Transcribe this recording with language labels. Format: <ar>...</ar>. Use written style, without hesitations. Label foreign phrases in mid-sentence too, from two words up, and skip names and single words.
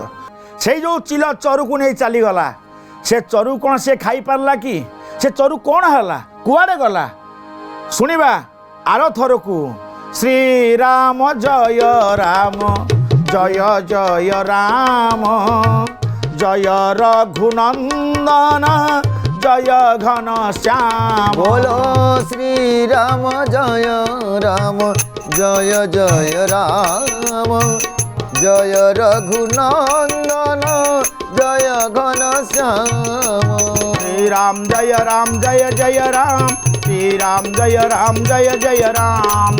<or>ସେଇ ଯେଉଁ ଚିଲ ଚରୁକୁ ନେଇ ଚାଲିଗଲା, ସେ ଚରୁ କ'ଣ ସେ ଖାଇପାରିଲା କି? ସେ ଚରୁ କ'ଣ ହେଲା, କୁଆଡ଼େ ଗଲା? ଶୁଣିବା ଆରଥରକୁ। ଶ୍ରୀରାମ ଜୟ ରାମ ଜୟ ଜୟ ରାମ ଜୟ ରଘୁନନ୍ଦନ জয় ঘন শ্যাম।</or> <bn>বলো শ্রীরাম জয় রাম জয় জয় রাম জয় রঘুনন্দন জয় ঘন শ্যাম। শ্রীরাম জয় জয় রাম, শ্রীরাম জয় জয় রাম,</bn>